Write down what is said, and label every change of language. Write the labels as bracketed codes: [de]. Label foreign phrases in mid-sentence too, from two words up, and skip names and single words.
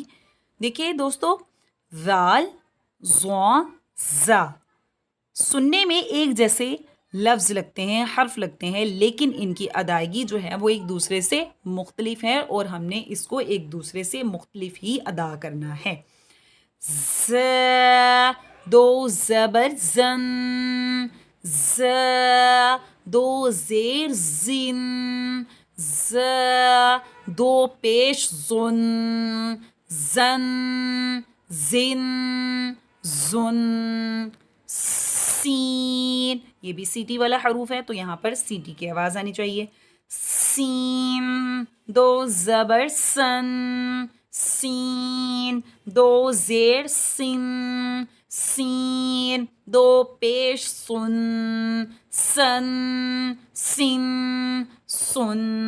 [ur] دیکھیے دوستو، زال، زوا، زا. سننے میں ایک جیسے لفظ لگتے ہیں، حرف لگتے ہیں، لیکن ان کی ادائیگی جو ہے وہ ایک دوسرے سے مختلف ہے اور ہم نے اس کو ایک دوسرے سے مختلف ہی ادا کرنا ہے. ز، دو زبر زن، ز، دو زیر زن، ز، دو پیش زن، زن، زن، زن. سین، یہ بھی سیٹی والا حروف ہے تو یہاں پر سیٹی کی آواز آنی چاہیے. سین، دو زبر سن، سین، دو زیر سن، سین، دو پیش سن، سن، سن، سن.